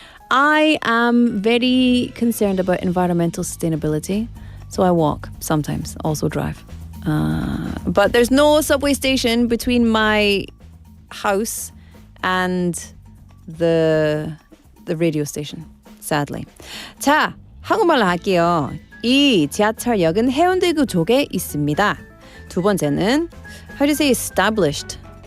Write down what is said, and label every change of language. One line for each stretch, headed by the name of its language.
English: I am very concerned about environmental sustainability, so I walk sometimes, also drive. But there's no subway station between my house and the radio station, sadly.
Korean: 자, 한국말로 할게요. 이 지하철역은 해운대구 쪽에 있습니다. 두 번째는
English: how do you say established?